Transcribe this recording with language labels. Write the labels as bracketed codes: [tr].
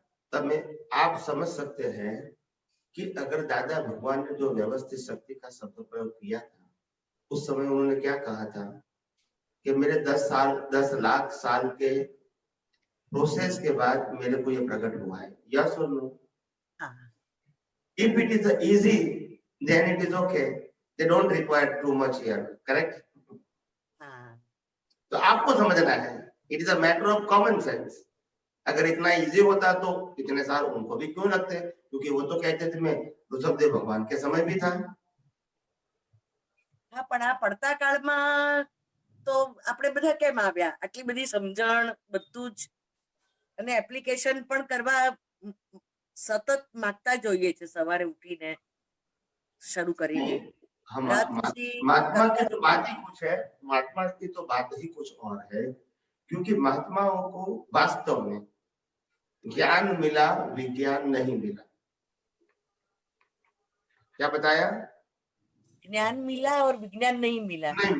[gu] તમે [hi] आप समझ सकते हैं कि अगर दादा भगवान ने जो व्यवस्थित शक्ति का शब्द प्रयोग किया था, उस समय उन्होंने क्या कहा था कि मेरे 10 लाख साल के प्रोसेस के बाद मेरे को ये प्रकट हुआ है. [en] Yes और no? If it is easy, then it is okay. They don't require too much here. Correct? [hi] तो आपको समझना है, [en] it is a matter of common sense. [hi] अगर इतना इजी होता तो इतने साल उनको भी क्यों लगते, क्योंकि वो तो कहते थे मैं ऋषभदेव भगवान के समय भी था. [gu] હા, પણ આ પડતા કાળમાં તો આપણે બધા કેમ આવ્યા? આટલી બધી સમજણ, બધું જ, અને એપ્લિકેશન પણ કરવા સતત માંગતા જોઈએ છે સવારે ઉઠીને શરૂ કરીને. [hi] महात्मा की तो बात ही कुछ है, महात्मा की तो बात ही कुछ और है, क्योंकि महात्माओं को वास्तव में ज्ञान मिला, विज्ञान नहीं मिला. क्या बताया? ज्ञान मिला और विज्ञान नहीं मिला.